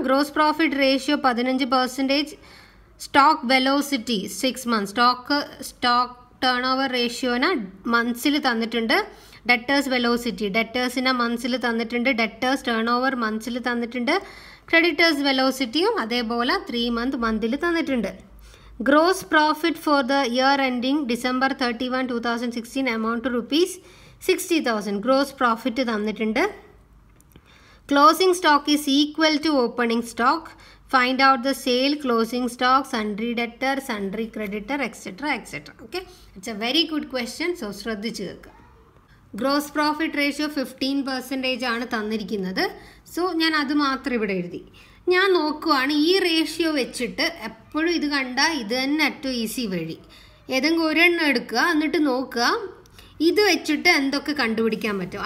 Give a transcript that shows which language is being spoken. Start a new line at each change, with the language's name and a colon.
Malayalam: Gross profit ratio 15%. Stock velocity 6 months. Stock turn over റേഷ്യോനെ മന്ത്സിൽ തന്നിട്ടുണ്ട്. Debtors velocity ഡെറ്റേഴ്സിനെ മന്ത്സിൽ തന്നിട്ടുണ്ട്. Debtors turn over മന്ത്സിൽ തന്നിട്ടുണ്ട്. Creditors വെലോസിറ്റിയും അതേപോലെ 3 month മന്തിൽ തന്നിട്ടുണ്ട്.
English: Gross profit for the year ending December 31, 2016 amount to rupees 60,000. Gross profit
Malayalam: തന്നിട്ടുണ്ട്.
English: Closing stock is equal to opening stock. Find out the sale, closing stock, sundry debtor, sundry creditor, etc. etc. Okay, it's a very good question.
Malayalam: So ശ്രദ്ധിച്ചു കേൾക്കുക. Gross profit ratio 15% ആണ് തന്നിരിക്കുന്നത്. So ഞാൻ അത് മാത്രം ഇവിടെ എഴുതി. ഞാൻ നോക്കുവാണ് ഈ റേഷ്യോ വെച്ചിട്ട് എപ്പോഴും ഇത് കണ്ടാൽ ഇത് തന്നെ ഏറ്റവും ഈസി വഴി. ഏതെങ്കിലും ഒരെണ്ണം എടുക്കുക, എന്നിട്ട് നോക്കുക ഇത് വെച്ചിട്ട് എന്തൊക്കെ കണ്ടുപിടിക്കാൻ പറ്റും.